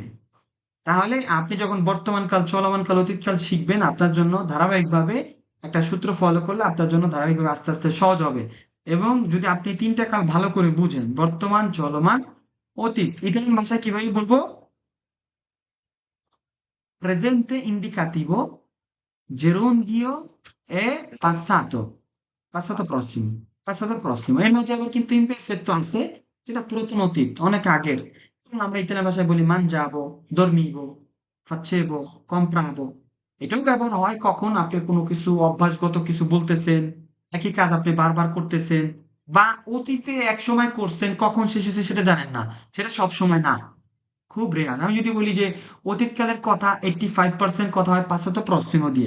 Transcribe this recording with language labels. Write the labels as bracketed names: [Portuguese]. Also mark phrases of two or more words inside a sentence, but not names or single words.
[Bangla] তাহলে আপনি যখন বর্তমান কাল, চলমান কাল, অতীতকাল শিখবেন, আপনার জন্য ধারাবাহিকভাবে একটা সূত্র ফলো করলে আপনার জন্য ধারাবাহিকভাবে আস্তে আস্তে সহজ হবে। এবং যদি আপনি তিনটা কাল ভালো করে বুঝেন, বর্তমান, চলমান, অতীত, ইতালিয়ান ভাষায় কিভাবে বলবো? [Italian] presente indicativo, gerundio e passato, passato prossimo, passato prossimo। [Bangla] এর মাঝে আবার কিন্তু ইমপারফেক্ট আছে, যেটা পুরাতন অতীত, অনেক আগের। যেমন আমরা ইতালিয়ান ভাষায় বলি [Italian] mangiavo, dormivo, facevo, compravo। [Bangla] এটাও ব্যবহার হয় কখন আপনি কোনো কিছু অভ্যাসগত কিছু বলতেছেন, একই কাজ আপনি বারবার করতেছেন, বা অতীতে এক সময় করছেন, কখন শেষ হয়েছে সেটা জানেন না। সেটা সব সময় না, খুব রেয়ার। আমি যদি বলি যে অতীতকালের কথা 85% কথা হয় [Italian] passato prossimo [Bangla] দিয়ে।